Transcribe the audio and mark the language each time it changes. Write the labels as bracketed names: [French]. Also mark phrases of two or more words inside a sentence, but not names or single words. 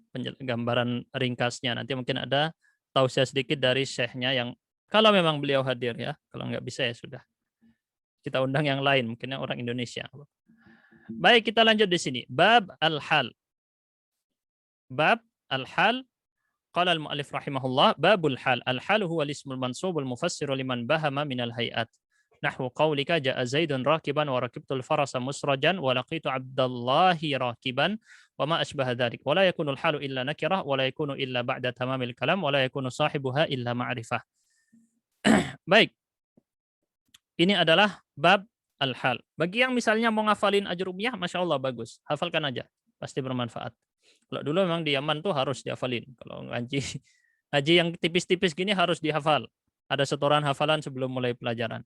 [Indonesian] Gambaran ringkasnya. Nanti mungkin ada tausiah sedikit dari syekhnya yang kalau memang beliau hadir ya. Kalau nggak bisa ya sudah. Kita undang yang lain. Mungkin orang Indonesia. Baik, kita lanjut di sini. [Arabic] باب الحال. باب الحال. قال المؤلف رحمه الله. باب الحال. الحال هو الاسم المنصوب المفسر لما انبهم من الهيئات. نحو قولك جاء زيد راكباً وركبت الفرس مسرجاً ولقيت عبد الله راكباً وما أشبه ذلك. ولا يكون الحال إلا نكرة ولا يكون إلا بعد تمام الكلام ولا يكون صاحبها إلا معرفة. [Indonesian] Baik. Ini adalah [Arabic] باب الحال. [Indonesian] Bagi yang misalnya mau ngafalin ajrumiyah, [Arabic] ما شاء الله [Indonesian] bagus. Hafalkan aja. Pasti bermanfaat. Kalau dulu memang di Yaman tuh harus dihafalin. Kalau ngaji yang tipis-tipis gini harus dihafal. Ada setoran hafalan sebelum mulai pelajaran.